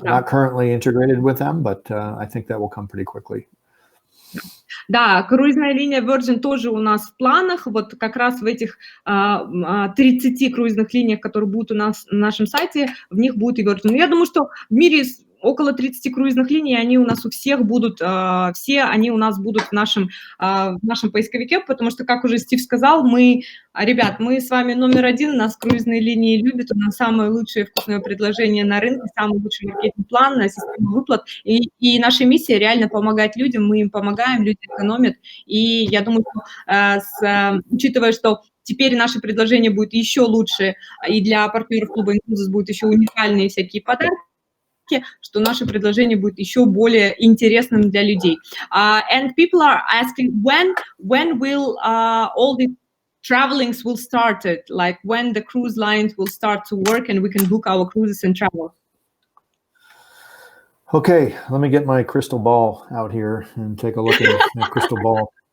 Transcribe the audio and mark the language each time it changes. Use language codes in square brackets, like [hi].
[en] We're not currently integrated with them, but I think that will come pretty quickly. [ru] Да, круизная линия Virgin тоже у нас в планах. Вот как раз в этих 30 круизных линиях, которые будут у нас на нашем сайте, в них будет и Virgin. Я думаю, что в мире около 30 круизных линий, они у нас у всех будут, все они у нас будут в нашем поисковике, потому что, как уже Стив сказал, ребят, мы с вами номер один, нас круизные линии любят, у нас самое лучшее вкусное предложение на рынке, самый лучший маркетинг-план, система выплат, и наша миссия реально помогать людям, мы им помогаем, люди экономят, и я думаю, что, учитывая, что теперь наше предложение будет еще лучше, и для партнеров клуба inCruises будут еще уникальные всякие подарки, что наше предложение будет еще более интересным для людей. [en] And people are asking when will all the travelings will start it, like when the cruise lines will start to work and we can book our cruises and travel. Okay, let me get my crystal ball out here and take a look at the crystal ball.